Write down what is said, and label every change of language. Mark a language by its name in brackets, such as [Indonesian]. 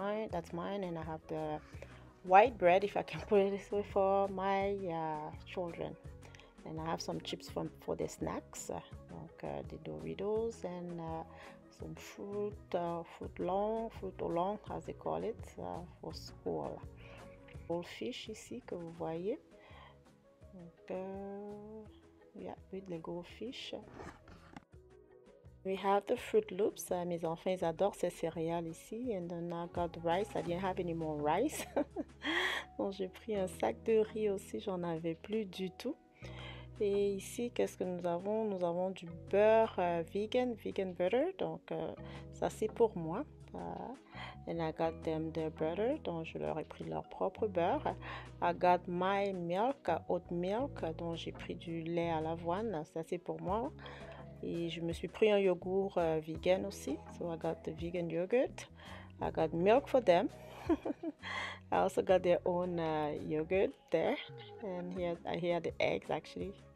[English] That's mine, and I have the white bread, if I can put it this way, for my children. And I have some chips for the snacks, donc the Doritos, and some fruit au long, as they call it, for school. [French] Goldfish ici que vous voyez. [English] Donc, yeah, with the goldfish. We have the Fruit Loops. [French] Mes enfants, ils adorent ces céréales ici. [English] And then I got rice. I didn't have any more rice. [French] Donc, j'ai pris un sac de riz aussi. J'en avais plus du tout. Et ici, qu'est-ce que nous avons? Nous avons du beurre [English] vegan butter. [French] Donc, ça, c'est pour moi. [English] And I got them their butter. [French] Donc, je leur ai pris leur propre beurre. [English] I got my milk, oat milk. [French] Donc, j'ai pris du lait à l'avoine. Ça, c'est pour moi. Et je me suis pris un yogourt vegan aussi. [English] So I got the vegan yogurt. I got milk for them. I also got their own yogurt there. And here are the eggs actually.